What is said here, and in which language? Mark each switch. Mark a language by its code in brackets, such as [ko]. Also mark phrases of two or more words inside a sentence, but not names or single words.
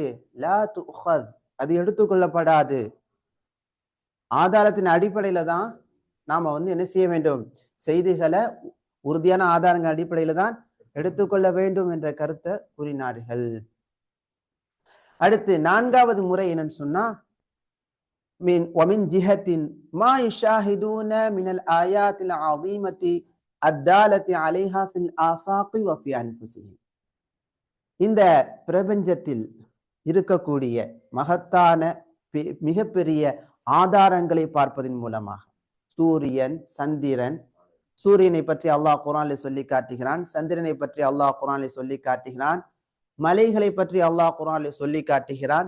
[ar] لا تؤخذ, [ta] அது எடுத்துக்கொள்ளப்படாது. ஆதாரத்தின் அடிப்படையில தான் நாம என்ன செய்ய வேண்டும்? செய்திகளை உறுதியான ஆதாரங்கள் அடிப்படையில தான் எடுத்துக்கொள்ள வேண்டும் என்ற கருத்தை கூறினார்கள். அடுத்து நான்காவது முறை என்னன்னு சொன்னா, [ar] ومن جهة ما يشاهدون من الآيات العظيمة الدالة عليها في الآفاق وفي أنفسهم. [ta] இந்த பிரபஞ்சத்தில் இருக்கக்கூடிய மகத்தான மிகப்பெரிய ஆதாரங்களை பார்ப்பதன் மூலமாக, சூரியன், சந்திரன், சூரியனை பற்றி அல்லாஹ் குர்ஆனில் சொல்லி காட்டுகிறான், சந்திரனை பற்றி அல்லாஹ் குர்ஆனில் சொல்லி காட்டுகிறான், மலைகளை பற்றி அல்லாஹ் குர்ஆனில் சொல்லி காட்டுகிறான்.